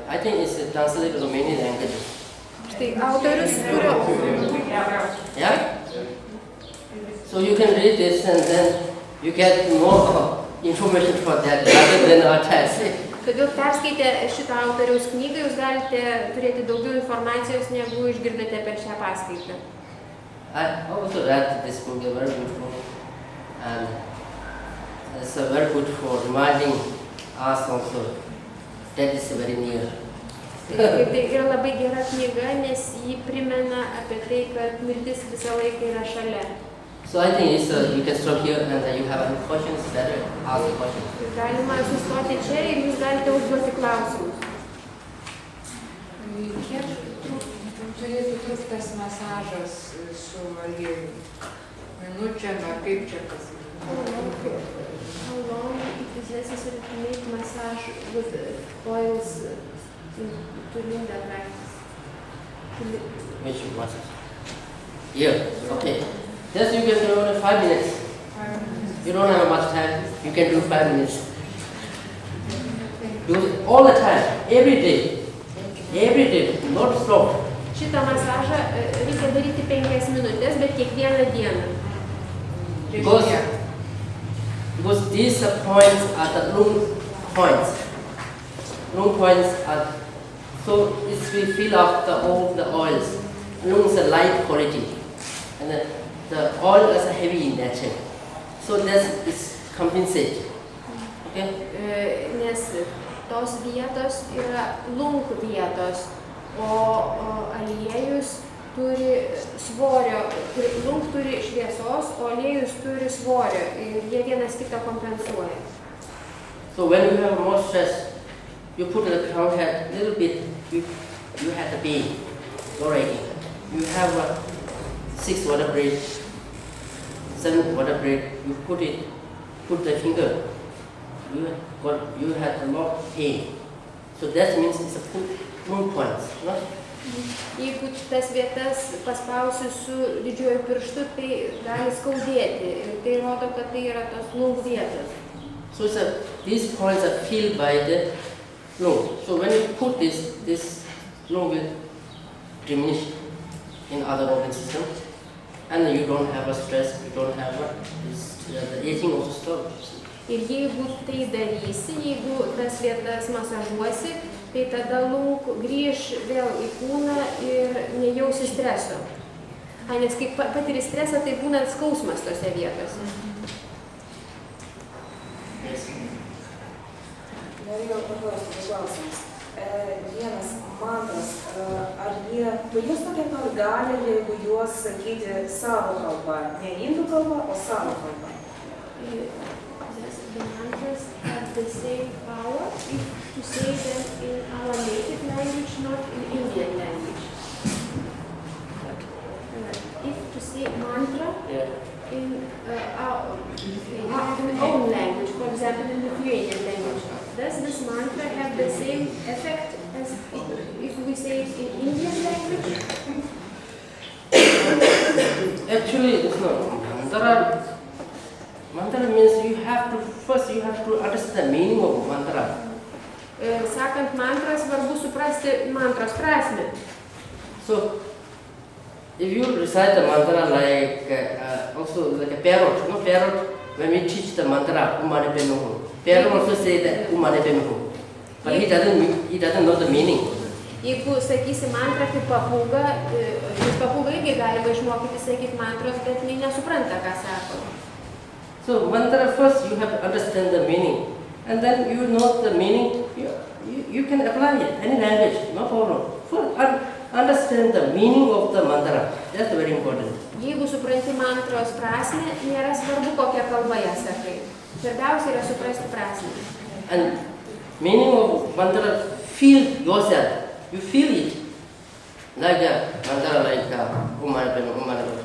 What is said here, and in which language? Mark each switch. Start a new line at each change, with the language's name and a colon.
English: I think it's translated to many languages.
Lithuanian: Štai autorius kurio.
English: Yeah? So you can read this and then you get more information for that rather than our text.
Lithuanian: Todėl perskaitę šitą autoriaus knygą, jūs galite turėti daugiau informacijos, negu išgirdate per šią paskaitą.
English: I also read this book, a very beautiful, and it's very good for reminding us also that is very near.
Lithuanian: Tai yra labai gera knyga, nes ji primena apie tai, kad mirtis visą laiką yra šalia.
English: So I think you can stop here and you have any questions, better ask the questions.
Lithuanian: Galima sustoti čia ir jūs galite užduoti klausimus. Kiek turėtų trukti tas masažas su aliejumi? Minučiam ar kaip čia pasakyti?
English: How long it is necessary to make massage with oils to Linda practice? Which massage? Here, okay. Yes, you can do only 5 minutes. You don't have much time. You can do 5 minutes. Do it all the time, every day, not stop.
Lithuanian: Šitą masažą reikia daryti 5 minutės, bet kiekvieną dieną.
English: Because these points are the lung points. Lung points are, so if we fill up all the oils, lungs are light quality, and the oil is heavy in nature. So that is compensate. Okay?
Lithuanian: Nes tos vietos yra lung vietos, o aliejus turi svorio, lung turi šviesos, o aliejus turi svorio ir jie vienas kitą kompensuoja.
English: So when you have more stress, you put the crown head a little bit, you have the beam already. You have 6 water breath, 7 water breath, you put the finger, you have a lot of pain. So that means it's a full point, no?
Lithuanian: Jeigu tas vietas paspausi su didžiuoju pirštu, tai gali skaudėti ir tai rodo, kad tai yra tos lung vietos.
English: So these points are filled by the lung. So when you put this lung will diminish in other organ systems, and you don't have a stress, you don't have the aging also stops.
Lithuanian: Ir jeigu tai darysi, jeigu tas vietas masažuosi, tai tada lung grįž vėl į kūną ir nejausi streso. Nes kai patiri stresą, tai būna skausmas tose vietose. Norėjau paklausti klausimus. Vienas mantras, ar jie turės tokią pat galią, jeigu juos sakyti savo kalba, ne indų kalba, o savo kalba?
English: The mantras have the same power if to say them in our native language, not in Indian language. If to say mantra in our own language, for example in Lithuanian language, does this mantra have the same effect as if we say it in Indian language? Actually, it's not. Mantra means you have to understand the meaning of mantra.
Lithuanian: Sakant mantrą, svarbu suprasti mantros prasmę.
English: So, if you recite the mantra like also like a parrot, parrot, when we teach the mantra, umane pemehu, parrot also say that umane pemehu, but he doesn't know the meaning.
Lithuanian: Jeigu sakysi mantrą kaip papūga, nes papūga irgi galima išmokyti sakyti mantros, bet jie nesupranta, ką sako.
English: So mantra first you have to understand the meaning, and then you know the meaning. You can apply it any language, no problem. First understand the meaning of the mantra. That's very important.
Lithuanian: Jeigu supranti mantros prasmę, nėra svarbu, kokią kalbą ją sakai. Svarbiausia yra suprasti prasmę.
English: And meaning of mantra, feel yourself. You feel it like a mantra, like umane.